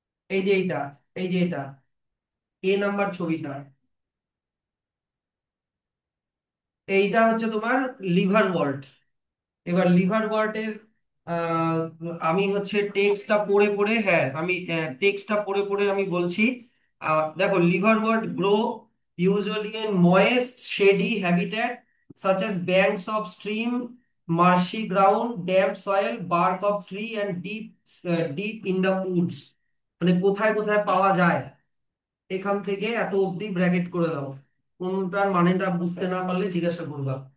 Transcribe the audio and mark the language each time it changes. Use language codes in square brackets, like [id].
[bn] এই যে এইটা, এই যে এটা নাম্বার ছবিটা, এইটা হচ্ছে তোমার লিভার ওয়ার্ট। এবার লিভার ওয়ার্টের আহ, আমি হচ্ছে টেক্সটটা পড়ে পড়ে, হ্যাঁ আমি টেক্সটটা পড়ে পড়ে আমি বলছি। [en] দেখো, liverwort grow usually in moist shady habitat such as banks of stream, marshy ground, damp soil, bark of tree and deep in the woods। [bn] মানে কোথায় কোথায় পাওয়া যায়, এখান থেকে এত অবধি ব্র্যাকেট করে দাও। কোনটার মানেটা বুঝতে না পারলে জিজ্ঞাসা করবা।